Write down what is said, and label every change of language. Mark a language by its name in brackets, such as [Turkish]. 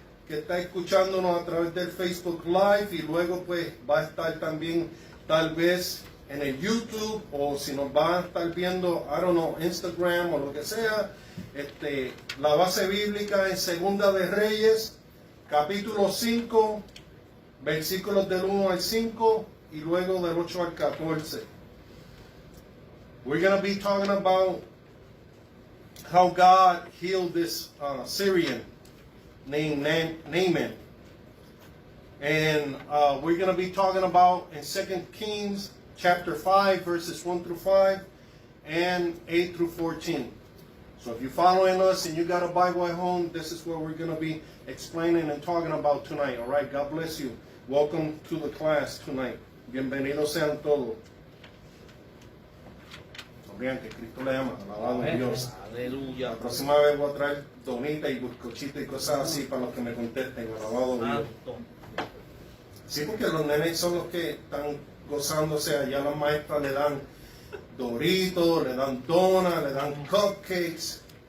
[Spanish] que está escuchándonos a través del Facebook Live y luego pues va a estar también tal vez en el YouTube o si nos va a estar viendo, [English] I don't know, [Spanish] Instagram o lo que sea, la base bíblica en Segunda de Reyes, capítulo 5, versículos del 1 al 5 y luego del 8 al 14. [English] We're going to be talking about how God healed this Syrian named Naaman. And we're going to be talking about in 2 Kings chapter 5, verses 1 through 5 and 8 through 14. So if you're following us and you got a Bible at home, this is what we're going to be explaining and talking about tonight. All right, God bless you. Welcome to the class tonight. [Spanish] Bienvenidos sean todos. Sonrían que Cristo le ama. Alabado Dios. Aleluya. La próxima vez voy a traer donita y bizcochito y cosas así para los que me contesten. Alabado Dios. Santo. Sí, porque los nenes son los que están gozándose. Allá las maestras le dan doritos, le dan donas, le dan cupcakes.